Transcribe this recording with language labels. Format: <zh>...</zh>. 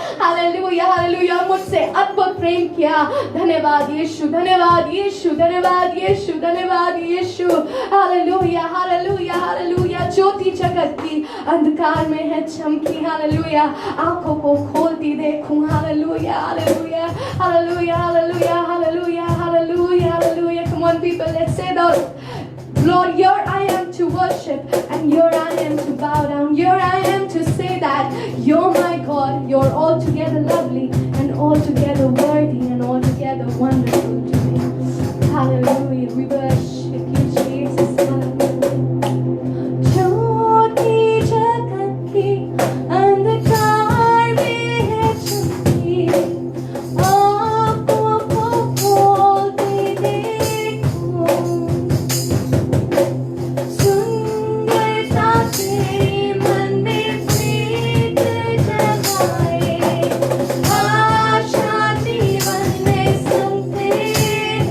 <hi>Hallelujah hallelujah, मुझसे अद्भुत प्रेम किया। धन्यवाद यीशु, धन्यवाद यीशु, धन्यवाद यीशु, धन्यवाद यीशु। हालेलुया हालेलुया हालेलुया, ज्योति जगत की अंधकार में है चमकी। हालेलुया, आंखों को खोलती देखूं। Hallelujah hallelujah hallelujah hallelujah hallelujah hallelujah hallelujah.</hi> <en>Come on people, let's say those. Lord, here I am to worship and here I am to bow down. Here I am to say that you're my God, you're altogether lovely and altogether worthy and altogether wonderful to me. Hallelujah, we worship you, Jesus.</en> <hi>ज्योति जगत की अंधकार में है चमकी, आँखों को खोलते देखो, सुंदरता तेरे मन में प्रीत जगाए, आशा जीवन में संग तेरे।</hi>